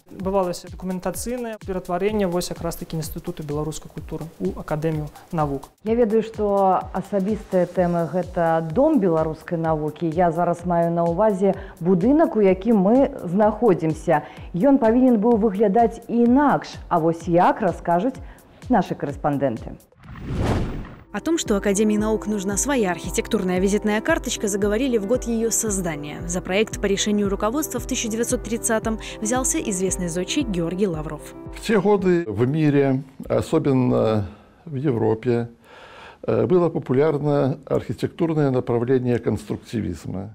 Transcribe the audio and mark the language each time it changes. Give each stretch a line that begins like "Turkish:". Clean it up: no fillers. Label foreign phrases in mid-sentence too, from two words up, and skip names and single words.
Belarusian: Бывалася дакументацыйнае ператварэнне вось якраз такі Інстытуту беларускай культуры ў акадэмію навук. Я ведаю, што асабістая тэма гэта дом беларускай навукі. Я зараз маю на ўвазе будынак, у якім мы знаходзімся. Ён павінен быў выглядаць інакш, а вось як раскажуць
Russian: наши корреспонденты. О том, что Академии наук нужна своя архитектурная визитная карточка, заговорили в год ее создания. За проект по решению руководства в 1930-м взялся известный зодчий Георгий Лавров. В те годы в мире, особенно в Европе, было популярно архитектурное направление конструктивизма.